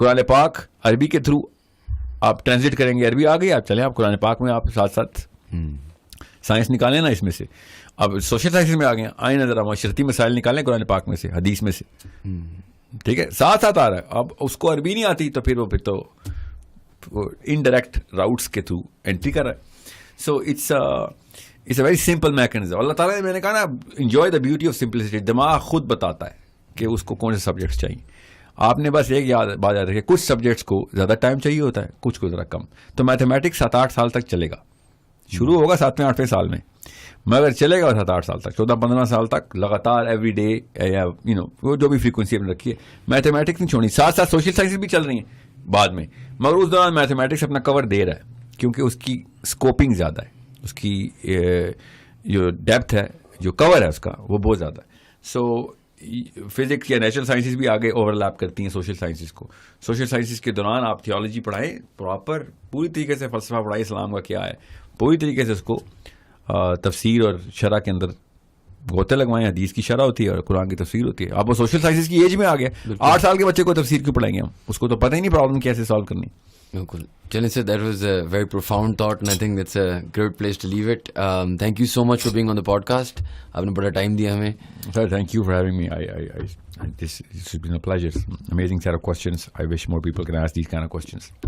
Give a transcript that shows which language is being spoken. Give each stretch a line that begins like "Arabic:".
Urdu: قرآن پاک عربی کے تھرو آپ ٹرانسلیٹ کریں گے, عربی آ گئی, آپ چلیں آپ قرآن پاک میں آپ ساتھ ساتھ سائنس نکالیں نا اس میں سے. اب سوشل سائنسز میں آ گئے, آئیں نظر معاشرتی مسائل نکالیں قرآن پاک میں سے, حدیث میں سے, ٹھیک ہے. ساتھ آ رہا ہے. اب اس کو عربی نہیں آتی تو پھر تو انڈائریکٹ راؤٹس کے تھرو انٹری کر رہا ہے.
English: So it's a very simple mechanism.
Urdu: اللہ تعالیٰ نے, میں نے کہا نا,
English: Enjoy the beauty of simplicity.
Urdu: دماغ خود بتاتا ہے کہ اس کو کون سے سبجیکٹس چاہیے. آپ نے بس ایک بات یاد رکھے, کچھ سبجیکٹس کو زیادہ ٹائم چاہیے ہوتا ہے, کچھ کو ذرا کم. تو میتھمیٹکس 7-8 سال تک چلے گا, شروع ہوگا 7ویں-8ویں سال میں, مگر چلے گا 7-8 سال تک, 14-15 سال تک لگاتار ایوری ڈے, وہ جو بھی فریکوینسی اپنے رکھی ہے. میتھمیٹکس نہیں چھوڑنی. ساتھ ساتھ سوشل سائنسز بھی چل رہی ہیں بعد میں, مگر اس دوران میتھمیٹکس اپنا کور دے رہا ہے کیونکہ اس کی اسکوپنگ زیادہ ہے, اس کی جو ڈیپتھ ہے, جو کور ہے اس کا, وہ بہت زیادہ ہے. سو فزکس یا نیچرل سائنسز بھی آگے اوور لیپ کرتی ہیں سوشل سائنسز کو. سوشل سائنسز کے دوران آپ تھیولوجی پڑھائیں, پراپر پوری طریقے سے فلسفہ پڑھائیں, اسلام کا کیا ہے, پوری طریقے سے اس کو تفسیر اور شرح کے اندر غوطے لگوائیں. حدیث کی شرح ہوتی ہے اور قرآن کی تفسیر ہوتی ہے. آپ وہ سوشل سائنسز کی ایج میں آ گیا, 8 سال کے بچے کو تفسیر کیوں پڑھائیں گے ہم, اس کو تو پتہ ہی نہیں پرابلم کیسے سالو کرنی. بالکل.
English: Chale sir, that was a very profound thought, and I think that's a great place to leave it. Thank you so much for being on the podcast.
Urdu: آپ نے بڑا ٹائم دیا ہمیں.
English: Sir, thank you for having me. This has been a pleasure. Amazing set of questions. I wish more people can ask these kind of questions.